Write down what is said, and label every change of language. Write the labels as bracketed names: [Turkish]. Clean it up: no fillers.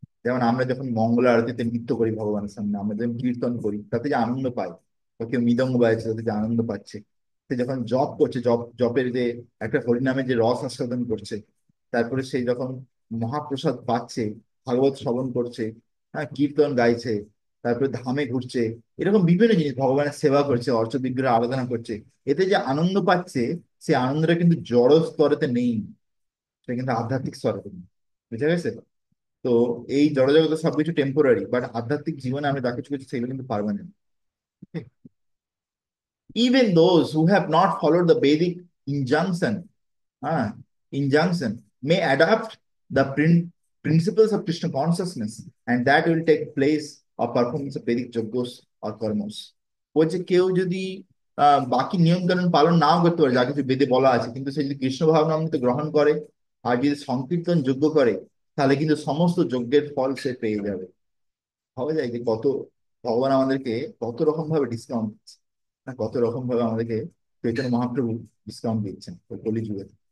[Bangla] যেমন আমরা যখন মঙ্গল আরতিতে নৃত্য করি ভগবানের সামনে, আমরা যখন কীর্তন করি, তাতে যে আনন্দ পাই, বা কেউ মৃদঙ্গ বাজাচ্ছে তাতে যে আনন্দ পাচ্ছে, সে যখন জপ করছে, জপের যে একটা হরিনামের যে রস আস্বাদন করছে, তারপরে সে যখন মহাপ্রসাদ পাচ্ছে, ভাগবত শ্রবণ করছে, হ্যাঁ, কীর্তন গাইছে, তারপরে ধামে ঘুরছে, এরকম বিভিন্ন জিনিস ভগবানের সেবা করছে, অর্চ বিগ্রহ আরাধনা করছে, এতে যে আনন্দ পাচ্ছে, সে আনন্দটা কিন্তু জড় স্তরেতে নেই, সেটা কিন্তু আধ্যাত্মিক স্তরেতে নেই। বুঝা গেছে? তো এই জড়জগতে সবকিছু টেম্পোরারি, বাট আধ্যাত্মিক জীবনে আমি যা কিছু করছি সেগুলো কিন্তু permanent. [English] Even those who have not followed the Vedic injunction, ah, injunction may adapt the principles of Krishna consciousness, and that will take place of performance of Vedic yogos or karmos. [Bangla] বলছে কেউ যদি বাকি নিয়ম কানুন পালন নাও করতে পারে, যা কিছু বেদে বলা আছে, কিন্তু সে যদি কৃষ্ণ ভাবনামৃত গ্রহণ করে আর যদি সংকীর্তন যজ্ঞ করে, তাহলে কিন্তু সমস্ত যজ্ঞের ফল সে পেয়ে যাবে। ভাবা যায় যে কত ভগবান আমাদেরকে কত রকম ভাবে ডিসকাউন্ট দিচ্ছে, না কত রকম ভাবে আমাদেরকে চৈতন্য মহাপ্রভু ডিসকাউন্ট দিচ্ছেন ওই কলিযুগে।